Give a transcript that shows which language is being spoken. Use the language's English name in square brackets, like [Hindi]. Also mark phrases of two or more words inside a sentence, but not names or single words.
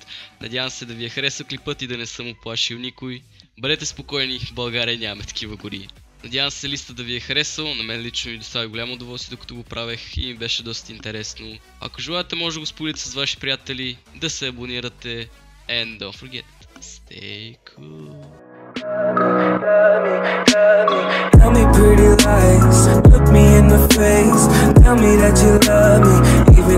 [Bulgarian] Надявам се да ви е харесал клипът и да не съм оплашил никой. Бъдете спокойни, в България нямаме такива гори. Надявам се листа да ви е харесал, на мен лично ми достави голямо удоволствие докато го правех и ми беше доста интересно. Ако желаете, може да го споделите с ваши приятели, да се абонирате [English] and don't forget, stay cool. Tell me pretty lies, look me in the face, tell me that you love me.